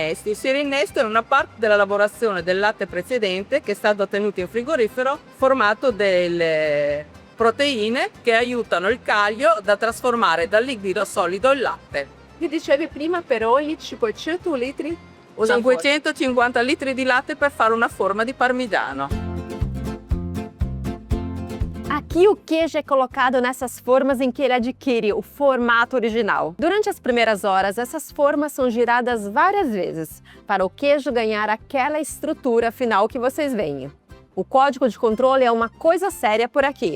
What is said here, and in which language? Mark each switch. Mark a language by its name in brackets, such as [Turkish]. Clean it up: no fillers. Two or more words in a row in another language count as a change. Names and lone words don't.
[Italian] Il siero innesto è una parte della lavorazione del latte precedente che è stato tenuto in frigorifero, formato delle proteine che aiutano il caglio da trasformare dal liquido a solido il latte. Mi dicevi prima per ogni 500 litri? 550 litri di latte per fare una forma di parmigiano. [Portuguese] Aqui o queijo é colocado nessas formas em que ele adquire o formato original. Durante as primeiras horas, essas formas são giradas várias vezes para o queijo ganhar aquela estrutura final que vocês veem. O código de controle é uma coisa séria por aqui.